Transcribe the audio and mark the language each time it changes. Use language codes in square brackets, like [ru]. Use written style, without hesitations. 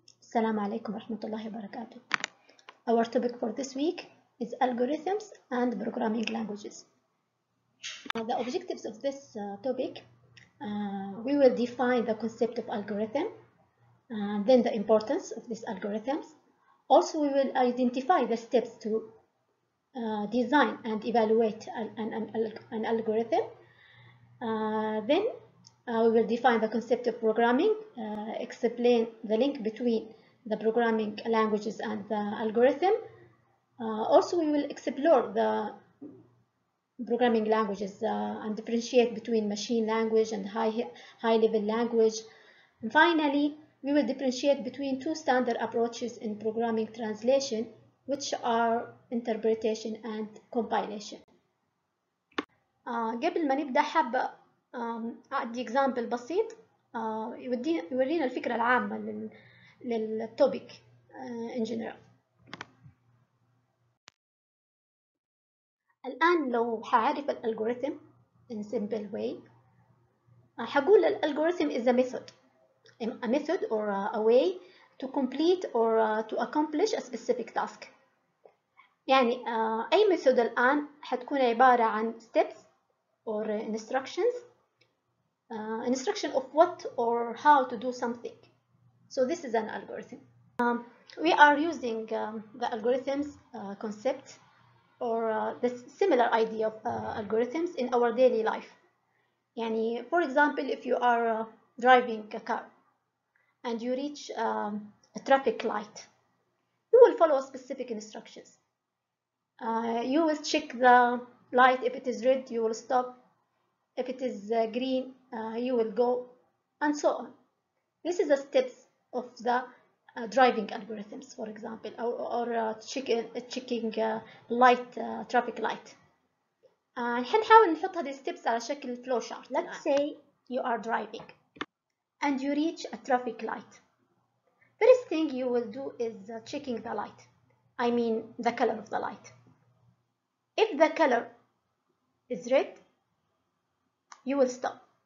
[ar] السلام عليكم ورحمة الله وبركاته. [en] Our topic for this week is algorithms and programming languages. The objectives of this topic, we will define the concept of algorithm, then the importance of these algorithms. Also, we will identify the steps to design and evaluate an algorithm. Then we will define the concept of programming, explain the link between the programming languages and the algorithm. Also, we will explore the programming languages and differentiate between machine language and high-level language. And finally, we will differentiate between two standard approaches in programming translation, which are interpretation and compilation. [ar] قبل ما نبدأ حابة أدي example بسيط يورينا الفكرة العامة للتوبيك [en] in general. [ar] الآن لو هعرف الالجوريثم [en] in simple way [ar] هقول الالجوريثم [en] is a method or a way to complete or to accomplish a specific task. [ar] يعني أي method الآن هتكون عبارة عن [en] steps or instructions. Instruction of what or how to do something. So this is an algorithm. We are using the algorithms concept or the similar idea of algorithms in our daily life. يعني, for example, if you are driving a car and you reach a traffic light, you will follow specific instructions. You will check the light. If it is red, you will stop. If it is green, you will go, and so on. This is the steps of the driving algorithms, for example, or checking light, traffic light. [ar] هنحاول نحط هذه steps على شكل flow chart. [en] Let's say you are driving and you reach a traffic light. First thing you will do is checking the light. I mean the color of the light. If the color is red, you will stop.